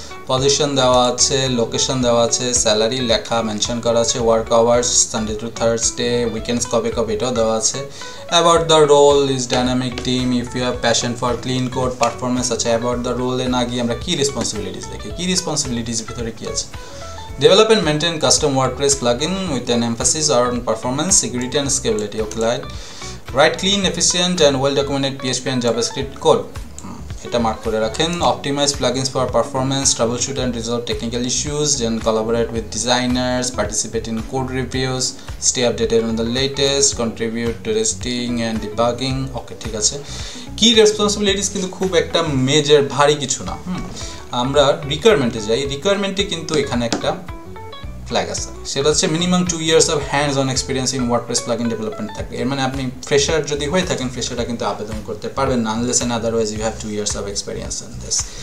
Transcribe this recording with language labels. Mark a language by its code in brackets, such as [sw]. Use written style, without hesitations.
[bn] Position দেওয়া আছে, location দেওয়া আছে, স্যালারি লেখা মেনশন করা আছে, work hours Sunday two Thursday, weekends কবে কবে এটাও দেওয়া আছে। [en] About the role is dynamic team, if you have passion for clean code performance আছে। [bn] অ্যাবাউট দ্য রোলে না গিয়ে আমরা কী রেসপন্সিবিলিটিস দেখি, কী রেসপন্সিবিলিটিস ভিতরে কী আছে। [en] Develop and maintain custom WordPress plugin with an emphasis on performance, security and scalability. Okay, write clean, efficient and well-documented PHP and JavaScript code. [bn] এটা mark করে রাখেন। [en] Optimize plugins for performance, troubleshoot and resolve technical issues, then collaborate with designers, participate in code reviews, stay updated on the latest, contribute to testing and debugging. [bn] ওকে, ঠিক আছে। কি responsibilities কিন্তু খুব একটা major ভারী কিছু না। আমরা রিকোয়ারমেন্টে যাই, রিকোয়ারমেন্টে কিন্তু এখানে একটা ফ্ল্যাগ আছে, সেটা হচ্ছে minimum 2 years of hands on experience in WordPress plugin development থাকবে। এর মানে আপনি ফ্রেশার যদি হয়ে থাকেন, ফ্রেশারটা কিন্তু আবেদন করতে পারবেন না [en] Unless and otherwise you have 2 years of experience in this.